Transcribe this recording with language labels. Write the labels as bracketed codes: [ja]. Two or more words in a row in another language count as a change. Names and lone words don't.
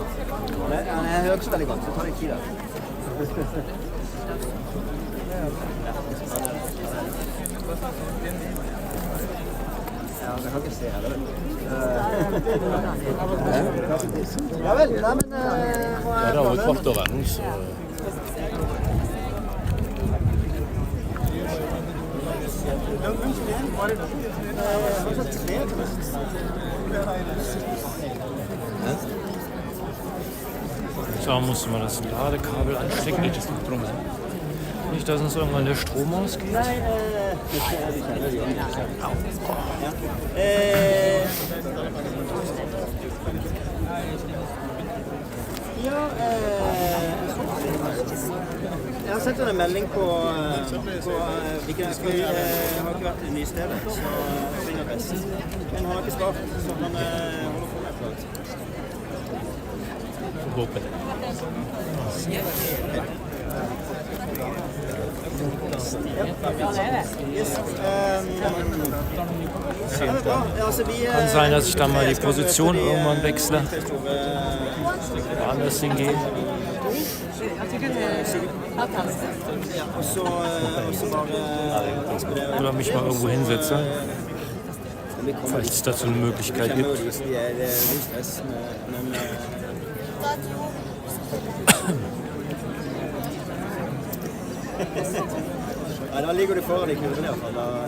[no] Han hører ikke så veldig godt, så tar det tid da. Ja, det kan ikke se her, vel? Ja vel, nei, men... Ja, det har jo kvart over nå, så... [de] So, mussten wir das Ladekabel anstecken. Nicht, dass uns irgendwann der Strom ausgeht. [no] Jeg har sett en melding på vi har ikke vært i nystedet, så ringer best. Men han har ikke svart, så han holder på med et eller annet. Håper. [de] Kann sein, dass ich dann mal die Position irgendwann wechsle. Woanders hingehe. Oder mich mal irgendwo hinsetze. Falls es dazu eine Möglichkeit gibt. [no] Ja, da ligger du foran i kurven i hvert fall.